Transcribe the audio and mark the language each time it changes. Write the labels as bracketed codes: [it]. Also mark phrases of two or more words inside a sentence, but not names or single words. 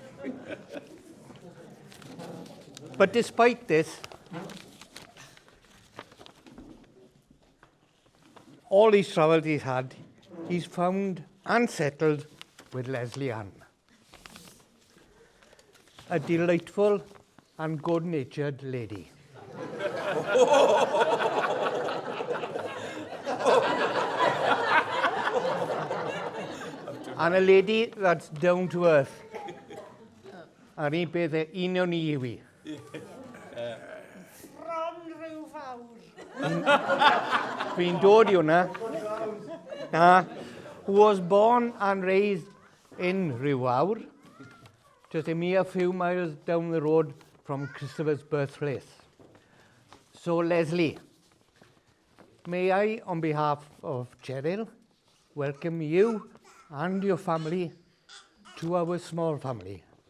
[en] But despite this, all these travels he's had, he's found and settled with Lesley Ann, a delightful and good-natured lady. And a lady that's down to earth. [cy] A'r un peth union ni yw hi. Fi'n dod i hwnna. [en] Who was born and raised in Rhiwawr, just a mere few miles down the road from Christopher's birthplace. So Lesley, may I, on behalf of Cheryl, welcome you and your family to our small family.